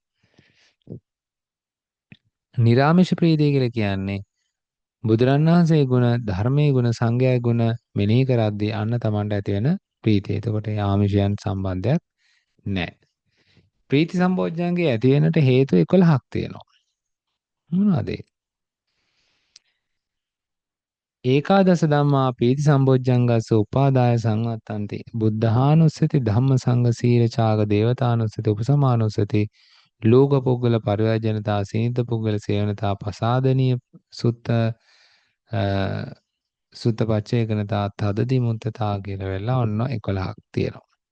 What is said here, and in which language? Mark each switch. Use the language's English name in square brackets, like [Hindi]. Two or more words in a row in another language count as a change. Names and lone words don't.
[Sinhala] නිරාමිෂ ප්‍රීතිය කියලා කියන්නේ බුදුරණවහන්සේ ගුණ, ධර්මයේ ගුණ, සංඝයාගේ ගුණ මෙනෙහි කරද්දී අන්න Tamanට ඇති වෙන ප්‍රීතිය. එතකොට ආමිෂයන් සම්බන්ධයක් නැහැ. ප්‍රීති සම්පෝඥංගේ ඇති වෙනට හේතු 11ක් තියෙනවා. මොනවාද ඒ? [Pali] ඒකාදස ධම්මා පීති සම්බොජ්ජංගස්ස උපාදාය සංවත්තන්ති බුද්ධානුස්සති ධම්ම සංඝ සීල චාග දේවතානුස්සති උපසමානුස්සති ලෝක පුද්ගල පරිවර්ජනතා සීනිත පුද්ගල සේවනතා පසාදනීය සුත්ත සුත්ත පච්චේකනතා තදදි මුත්තතා [Sinhala] කියලා වෙලා ඔන්න 11ක් තියෙනවා.